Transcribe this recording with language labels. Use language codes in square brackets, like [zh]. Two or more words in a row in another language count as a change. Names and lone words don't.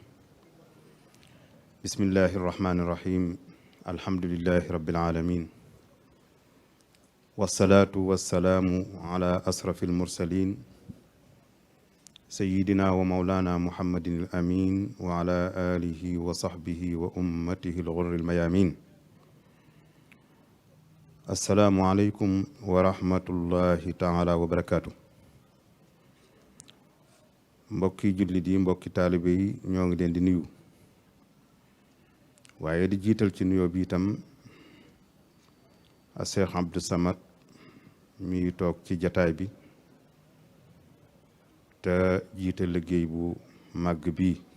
[ar] بسم الله الرحمن الرحيم الحمد لله رب العالمين والصلاة والسلام على أشرف المرسلين سيدنا ومولانا محمد الأمين وعلى آله وصحبه وأمته الغر الميامين السلام عليكم ورحمة الله تعالى وبركاته [wo] mbokki jullit yi mbokki taalibe yi ñoo ngi leen di nuyu waaye di jiital ci nuyoo bi itam a Cheikh Abdou Samad mi toog ci jataay bi te jiite liggéey bu màgg bi